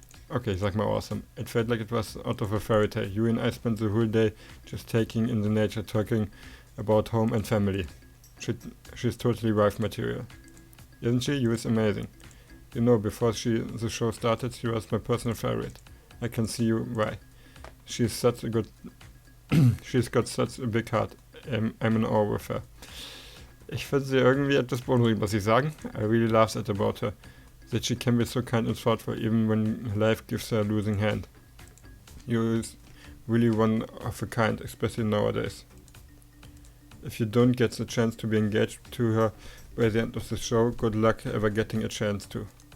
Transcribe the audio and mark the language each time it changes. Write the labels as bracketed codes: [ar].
[en] Okay, [de] sag mal [en] awesome. It felt like it was out of a fairy tale. Yui and I spent the whole day just taking in the nature, talking about home and family. She's totally wife material. Isn't she? Yui is amazing. You know, before the show started, she was my personal favorite. I can see why. She's such a good... she's got such a big heart. I'm in awe with her. [de] Ich finde sie irgendwie etwas beunruhigend, muss ich sagen. [en] I really love that about her. That she can be so kind and thoughtful even when life gives her a losing hand. You is really one of a kind, especially nowadays. If you don't get the chance to be engaged to her by the end of the show, good luck ever getting a chance to.